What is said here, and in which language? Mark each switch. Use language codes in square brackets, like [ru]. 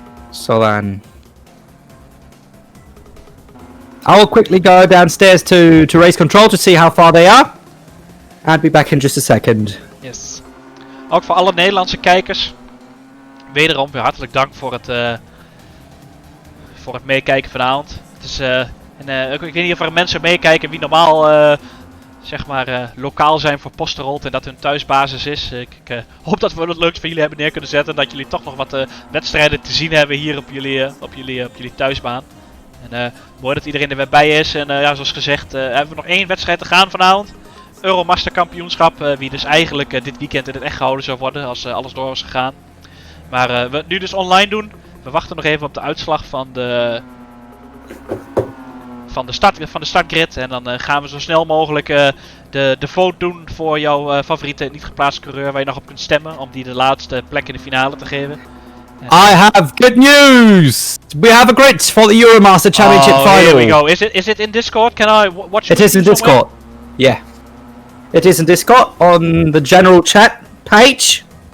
[en] So then, I'll quickly go downstairs to race control to see how far they are. I'll be back in just a second. Yes. [nl] Ook voor alle Nederlandse kijkers, wederom weer hartelijk dank voor het meekijken vanavond. Het is, ik weet niet of er mensen meekijken wie normaal zeg maar lokaal zijn voor Posterold en dat hun thuisbasis is. Ik hoop dat we wat leuks voor jullie hebben neer kunnen zetten. En dat jullie toch nog wat wedstrijden te zien hebben hier op jullie thuisbaan. En mooi dat iedereen er weer bij is. En ja, zoals gezegd hebben we nog 1 wedstrijd te gaan vanavond. Euromaster kampioenschap. Wie dus eigenlijk dit weekend in het echt gehouden zou worden als alles door was gegaan. Maar we het nu dus online doen. We wachten nog even op de uitslag van de startgrid. En dan gaan we zo snel mogelijk de vote doen voor jouw favoriete niet geplaatste coureur waar je nog op kunt stemmen. Om die de laatste plek in de finale te geven. [en] I have good news! We have a grid for the Euromaster Championship final. Here we go. Is it in Discord? Can I watch it? It is in Discord. Yeah. It is in Discord on the general chat page.